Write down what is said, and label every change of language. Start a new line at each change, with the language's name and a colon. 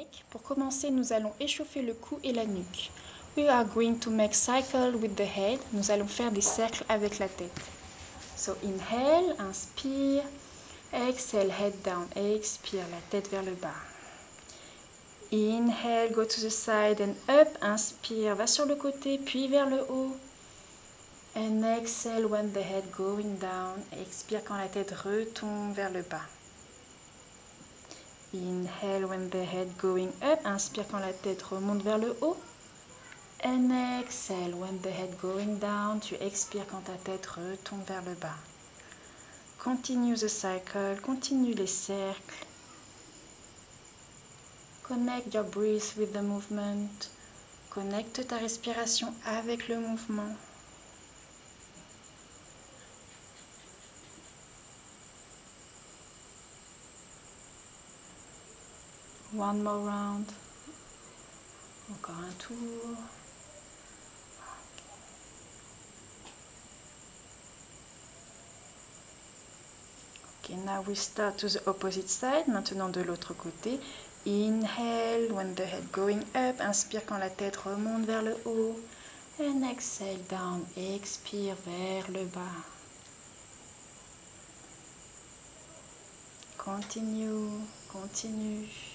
French: Pour commencer, nous allons échauffer le cou et la nuque.
English: We are going to make cycle with the head.
French: Nous allons faire des cercles avec la tête.
English: So inhale,
French: inspire,
English: exhale, head down,
French: expire, la tête vers le bas.
English: Inhale, go to the side and up,
French: inspire, va sur le côté, puis vers le haut.
English: And exhale when the head going down,
French: expire quand la tête retombe vers le bas.
English: Inhale when the head going up.
French: Inspire quand la tête remonte vers le haut.
English: And exhale when the head going down.
French: Tu expires quand ta tête retombe vers le bas.
English: Continue the cycle.
French: Continue les cercles.
English: Connect your breath with the movement.
French: Connecte ta respiration avec le mouvement.
English: One more round.
French: Encore un tour.
English: Okay, now we start to the opposite side.
French: Maintenant de l'autre côté.
English: Inhale when the head going up.
French: Inspire quand la tête remonte vers le haut.
English: And exhale down.
French: Expire vers le bas.
English: Continue, continue.